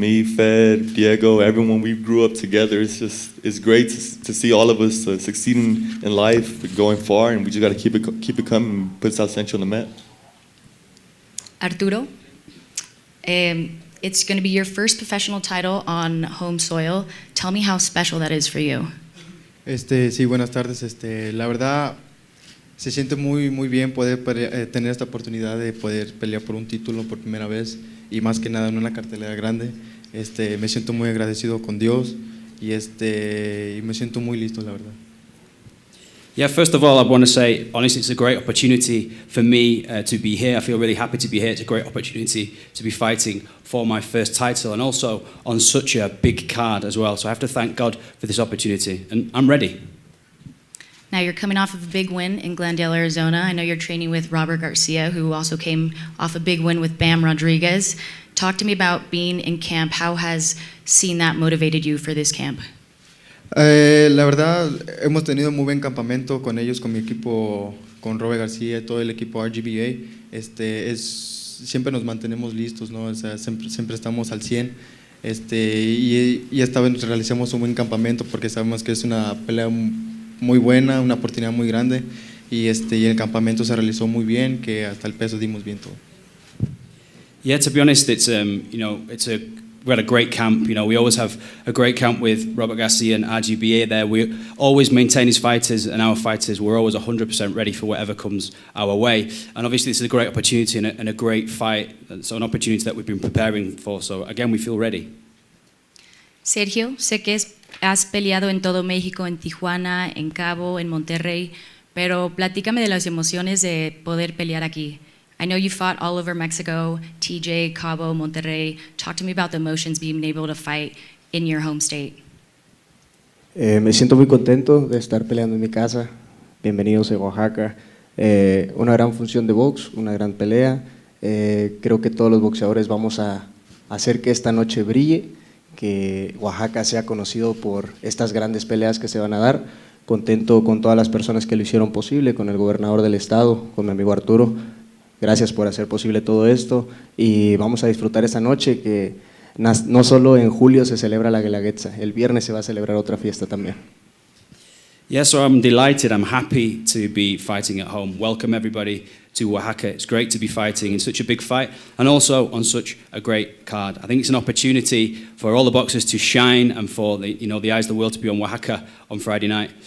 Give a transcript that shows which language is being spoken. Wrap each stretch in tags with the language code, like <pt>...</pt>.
<en>Me, Fed, Diego, everyone, we grew up together. It's great to see all of us succeeding in life, going far, and we just got to keep it coming and put South Central on the map. Arturo, it's going to be your first professional title on home soil. Tell me how special that is for you.</en> <es>Sí, buenas tardes. La verdad, se siente muy bien poder tener esta oportunidad de poder pelear por un título por primera vez y más que nada en una cartelera grande. Me siento muy agradecido con Dios y me siento muy listo, la verdad.</es> <en>Yeah, first of all, I want to say, honestly, it's a great opportunity for me to be here. I feel really happy to be here. It's a great opportunity to be fighting for my first title and also on such a big card as well. So I have to thank God for this opportunity, and I'm ready. Now you're coming off of a big win in Glendale, Arizona. I know you're training with Robert Garcia, who also came off a big win with Bam Rodriguez. Talk to me about being in camp. How has seeing that motivated you for this camp?</en> <es>La verdad, hemos tenido muy buen campamento con ellos, con mi equipo, con Robert García, todo el equipo RGBA. Siempre nos mantenemos listos, ¿no? O sea, siempre estamos al 100. Y esta vez realizamos un buen campamento porque sabemos que es una pelea muy buena, una oportunidad muy grande y el campamento se realizó muy bien, que hasta el peso dimos bien todo.</es> <en>Yeah, to be honest, we had a great camp. We always have a great camp with Robert Garcia and RGBA there. We always maintain his fighters and our fighters. We're always 100% ready for whatever comes our way. And obviously, this is a great opportunity and a great fight. So an opportunity that we've been preparing for. So again, we feel ready.</en> <es>Sergio, sé que has peleado en todo México, en Tijuana, en Cabo, en Monterrey, pero platícame de las emociones de poder pelear aquí.</es> <en>I know you fought all over Mexico, TJ, Cabo, Monterrey. Talk to me about the emotions being able to fight in your home state.</en> <es>Me siento muy contento de estar peleando en mi casa. Bienvenidos a Oaxaca. Una gran función de box, una gran pelea. Creo que todos los boxeadores vamos a hacer que esta noche brille, que Oaxaca sea conocido por estas grandes peleas que se van a dar. Contento con todas las personas que lo hicieron posible, con el gobernador del estado, con mi amigo Arturo. Gracias por hacer posible todo esto y vamos a disfrutar esa noche que no solo en julio se celebra la Guelaguetza, el viernes se va a celebrar otra fiesta también.</es> <en>Yeah, so I'm delighted, I'm happy to be fighting at home. Welcome everybody to Oaxaca. It's great to be fighting in such a big fight and also on such a great card. I think it's an opportunity for all the boxers to shine and for the eyes of the world to be on Oaxaca on Friday night.</en>